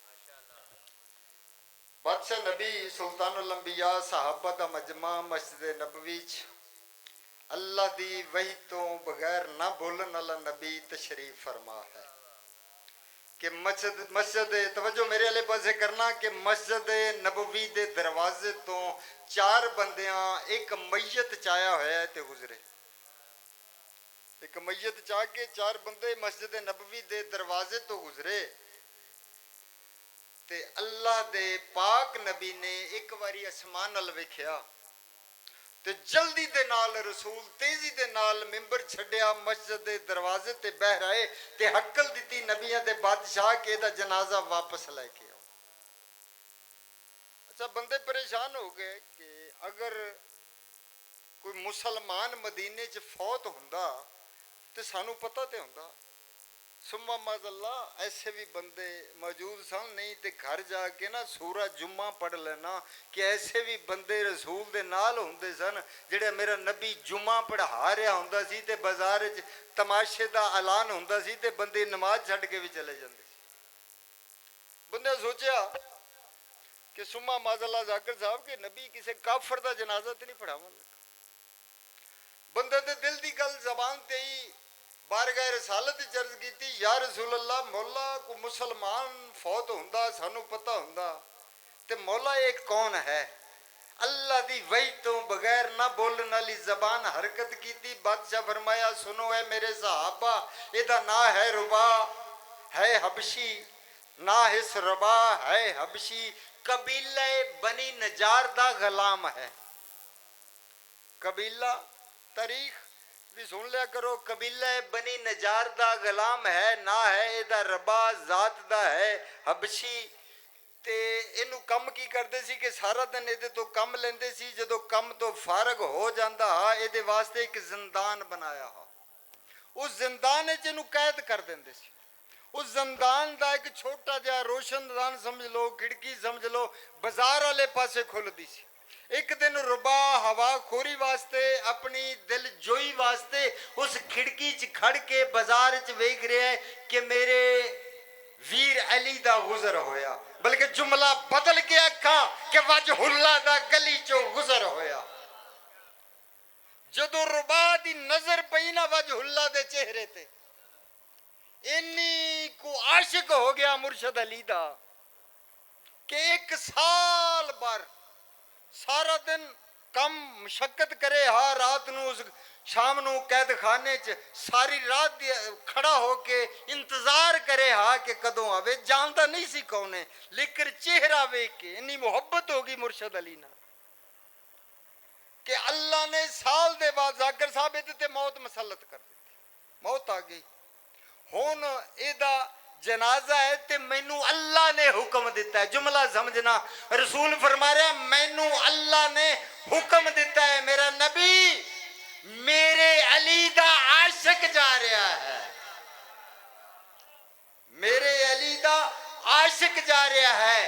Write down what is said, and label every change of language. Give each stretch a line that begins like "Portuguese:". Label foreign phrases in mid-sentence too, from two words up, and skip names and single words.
Punjabi: بادشاہ نبی سلطان الانبیاء صحابہ دا مجمع مسجد نبوی اللہ دی وحی تو بغیر نہ بولن والا نبی تشریف فرما ہے کہ مسجد توجہ میرے والے پاسے کرنا کہ مسجد نبوی دے دروازے تو 4 بندیاں ایک میت چایا ہوا ہے تے گزرے ایک میت چاہ کے 4 بندے مسجد نبوی دے دروازے تو گزرے تے اللہ دے پاک نبی نے ایک واری اسمان نال ویکھیا تے جلدی دے نال رسول تیزی دے نال ممبر چھڈیا مسجد دے دروازے تے بہ رہے تے حکل دیتی نبیاں دے بادشاہ کے دا جنازہ واپس لے کے آؤ اچھا بندے پریشان ہو گئے کہ اگر کوئی مسلمان مدینے چ فوت ہوندا تے سانو پتہ تے ہوندا سما
Arabic: ماذ اللہ
Punjabi: ایسے بھی بندے موجود سن نہیں تے گھر جا کے نا سورہ جمعہ پڑھ لینا کہ ایسے بھی بندے رسول دے نال ہوندے سن جڑے میرا نبی جمعہ پڑھا رہا ہوندا سی تے بازار وچ تماشے دا اعلان ہوندا سی تے بندے نماز چھڈ کے بھی چلے جاندے بندے سوچیا کہ سما
Arabic: ماذ اللہ
Punjabi: ذاکر صاحب کہ نبی کسے کافر دا جنازہ تے نہیں پڑھاون لگا بندے دے دل دی گل زبان تے ہی بارگاہ رسالت عرض کیتی
Arabic: یا رسول اللہ
Punjabi: مولا کو مسلمان فوت ہوندا سانو پتہ ہوندا تے مولا ایک کون ہے اللہ دی وحی تو بغیر نہ بولن والی زبان حرکت کیتی. بادشاہ فرمایا سنو اے میرے صحابہ, ایدہ نا ہے ربا ہے حبشی, نا اس ربا ہے حبشی, قبیلہ بنی نجار دا غلام ہے. قبیلہ تاریخ بھی سن لیا کرو. قبیلہ بنی نجار دا غلام ہے, نا ہے ایدہ ربا, ذات دا ہے حبشی. تے اینو کم کی کردے سی کہ سارا دن ایدے تو کم لیندے سی, جدو کم تو فارغ ہو جاندہ ہا ایدے واسطے ایک زندان بنایا ہا. اس زندان ہے جنو قید کر دیندے سی. اس زندان دا ایک چھوٹا جا روشن دان سمجھ لو, کھڑکی سمجھ لو, بازار والے پاسے کھل دی سی. ایک دن ربا ہوا خوری واسطے, اپنی دل جوئی واسطے اس کھڑکی چ کھڑ کے بازار چ ویکھ رہے ہیں کہ میرے ویر علی دا گزر ہویا, بلکہ جملہ بدل کے آکھا کہ وجہ اللہ دا گلی چو گزر ہویا. جدو ربا دی نظر پئی نا وجہ اللہ دے چہرے تے, انی کو عاشق ہو گیا مرشد علی دا کہ ایک سال بار سارا دن کم مشقت کرے ہا, رات نو اس شام نو قید خانے چ ساری رات کھڑا ہو کے انتظار کرے ہا کہ کدوں آوے. جانتا نہیں سی کونے, لیکن چہرہ ویکھ کے انی محبت ہوگی مرشد علی نا کہ اللہ نے سال دے بعد ذاکر صاحب تے موت مسلط کر دی. موت آ گئی. ہون ایدہ جنازہ ہے تے مینو اللہ نے حکم دیتا ہے. جملہ سمجھنا, رسول فرما رہے ہیں مینو اللہ نے حکم دیتا ہے, میرا نبی میرے علی دا عاشق جا رہا ہے, میرے علی دا عاشق جا رہا ہے.